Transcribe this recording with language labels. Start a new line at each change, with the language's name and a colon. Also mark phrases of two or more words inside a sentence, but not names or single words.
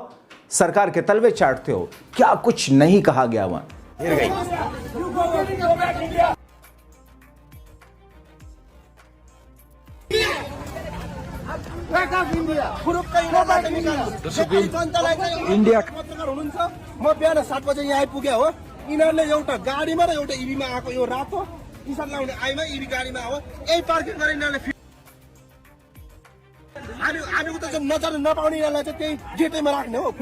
Hindi: सरकार के तलवे चाटते हो, क्या कुछ नहीं कहा गया वहां।
Nepali: इंडिया पत्रकार हुनुहुन्छ। म बिहान 7 बजे यहाँ आइपुगे हो। यिनीहरूले एउटा गाडीमा र एउटा इभीमा आएको, यो रातो
English: T-shirt
Nepali: लाउने आइमा इभी गाडीमा आयो, यही पार्किङ गरेर यिनीहरूले हामीको त नजर नपाउने यिनीहरूलाई चाहिँ त्यही गेटैमा राख्ने हो।